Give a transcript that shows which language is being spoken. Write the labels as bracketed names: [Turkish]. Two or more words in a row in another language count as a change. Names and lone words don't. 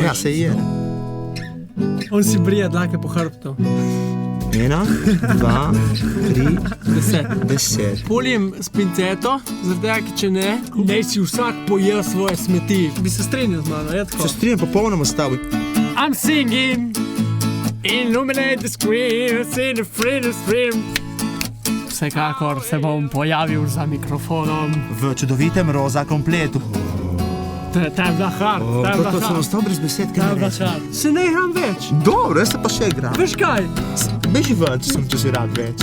[Slovenian] Ja, se je. On si brije dlake po hrbtu. 1, 2, 3, 10. 10. Poljem s pinceto, zaradi tega, ker če ne, naj si vsak pojel svoje smeti. Bi se strinjal z mano, je tako? Se strinjam popolnoma s tabo. [English] I'm singing, illuminate the screen, see the freedom stream. [Slovenian] Vsekakor se bom pojavil za mikrofonom. V čudovitem roza kompletu. To je bila hard, to je bila To sem hard. ostal brez besed, To kaj je ne bila rečem. hard. Se ne igram več. Dobro, jaz se pa še igram. Veš kaj? Beži ven, če si rad več.